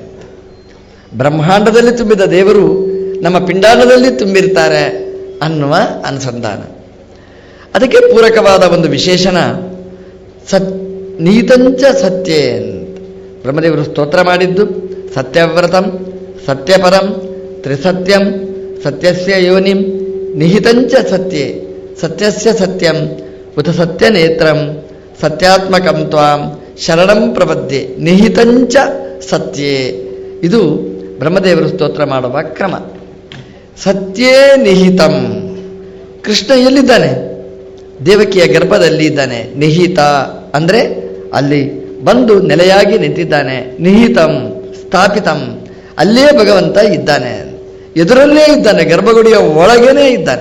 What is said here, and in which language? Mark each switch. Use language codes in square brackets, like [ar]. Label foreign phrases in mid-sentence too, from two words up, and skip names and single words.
[kn] ಬ್ರಹ್ಮಾಂಡದಲ್ಲಿ ತುಂಬಿದ ದೇವರು ನಮ್ಮ ಪಿಂಡಾಂಡದಲ್ಲಿ ತುಂಬಿರ್ತಾರೆ ಅನ್ನುವ ಅನುಸಂಧಾನ. ಅದಕ್ಕೆ ಪೂರಕವಾದ ಒಂದು ವಿಶೇಷಣ [sa] ನೀತಂಚ ಸತ್ಯೇ [kn] ಅಂತ ಬ್ರಹ್ಮದೇವರು ಸ್ತೋತ್ರ ಮಾಡಿದ್ದು. [sa] ಸತ್ಯವ್ರತಂ ಸತ್ಯಪರಂ ತ್ರಿಸತ್ಯಂ ಸತ್ಯಸ್ಯ ಯೋನಿಂ ನಿಹಿತಂಚ ಸತ್ಯೇ ಸತ್ಯಸ್ಯ ಸತ್ಯಂ ಉತ ಸತ್ಯನೇತ್ರಂ ಸತ್ಯಾತ್ಮಕಂ ತ್ವಾಂ ಶರಣಂ ಪ್ರಪದ್ಯೆ ನಿಹಿತಂಚ ಸತ್ಯೇ. [kn] ಇದು ಬ್ರಹ್ಮದೇವರು ಸ್ತೋತ್ರ ಮಾಡುವ ಕ್ರಮ. [sa] ಸತ್ಯೇ ನಿಹಿತಂ, [kn] ಕೃಷ್ಣ ಎಲ್ಲಿದ್ದಾನೆ? ದೇವಕಿಯ ಗರ್ಭದಲ್ಲಿ ಇದ್ದಾನೆ. ನಿಹಿತ ಅಂದರೆ ಅಲ್ಲಿ ಬಂದು ನೆಲೆಯಾಗಿ ನಿಂತಿದ್ದಾನೆ. [sa] ನಿಹಿತಂ ಸ್ಥಾಪಿತಂ, [kn] ಅಲ್ಲೇ ಭಗವಂತ ಇದ್ದಾನೆ, ಎದುರಲ್ಲೇ ಇದ್ದಾನೆ, ಗರ್ಭಗುಡಿಯ ಒಳಗೇನೇ ಇದ್ದಾನೆ.